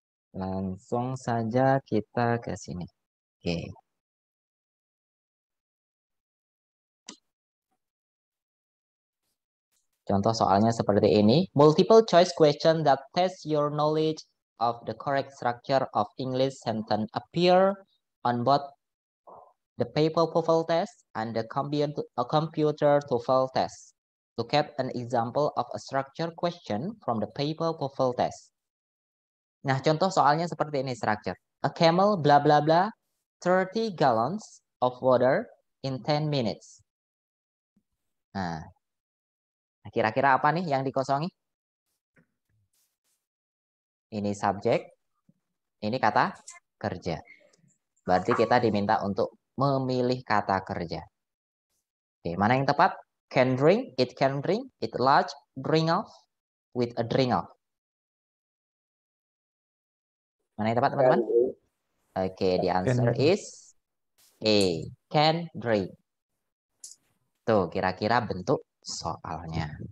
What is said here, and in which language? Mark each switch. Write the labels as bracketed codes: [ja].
[id] Langsung saja kita ke sini. Oke. Contoh soalnya seperti ini. [en] Multiple choice question that test your knowledge of the correct structure of English sentence appear on both the paper TOEFL test and the computer TOEFL test. Look at an example of a structure question from the paper TOEFL test. [id] Nah, contoh soalnya seperti ini structure. [en] A camel blah blah blah 30 gallons of water in 10 minutes. [id] Nah, kira-kira apa nih yang dikosongi? Ini subjek, ini kata kerja. Berarti kita diminta untuk memilih kata kerja. Oke, mana yang tepat? [en] Can drink, it large, drink off, with a drink off. [id] Mana yang tepat, teman-teman? [en] Oke, the answer is A, can drink. [id] Tuh, kira-kira bentuk soalnya.